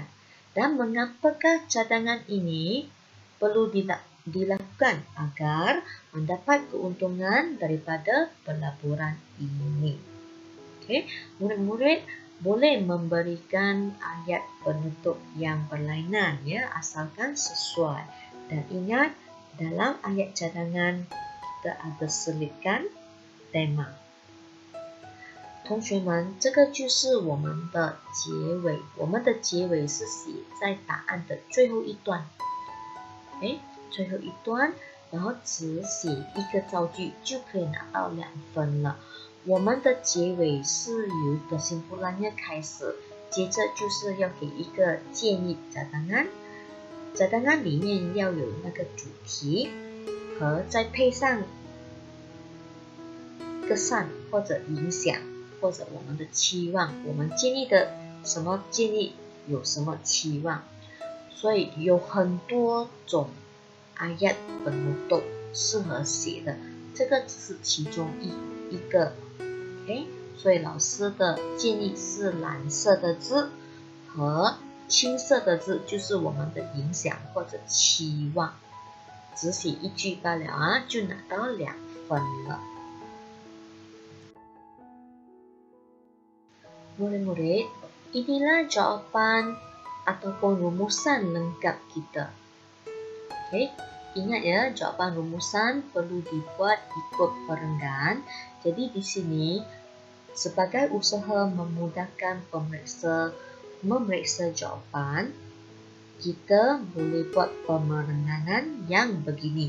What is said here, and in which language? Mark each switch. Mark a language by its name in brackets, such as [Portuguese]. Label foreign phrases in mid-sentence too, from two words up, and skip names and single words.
[Malay] Dan mengapakah cadangan ini perlu dilakukan agar mendapat keuntungan daripada pelaburan ini? Okay. Murid-murid boleh memberikan ayat penutup yang berlainan, ya, asalkan sesuai. Dan ingat, dalam ayat cadangan kita ada selitkan tema. [Chinese] 同学们，这个就是我们的结尾。我们的结尾是写在答案的最后一段，最后一段，然后只写一个造句就可以拿到2分了。我们的结尾是由kesimpulannya开始，接着就是要给一个建议 cadangan，cadangan 里面要有那个主题，和再配上kesan或者影响，或者我们的期望，我们建议的什么建议，有什么期望。所以有很多种 [Malay] ayat penutup [Chinese] 适合写的，这个只是其中一个。所以老师的建议是蓝色的字和青色的字，就是我们的影响或者期望。只写一句罢了啊，就拿到2分了。 [Malay] Murid-murid, inilah jawapan ataupun rumusan lengkap kita. Ingat ya, jawapan rumusan perlu dibuat ikut perenggan. Jadi di sini sebagai usaha memudahkan memeriksa jawapan, kita boleh buat pemerengganan yang begini.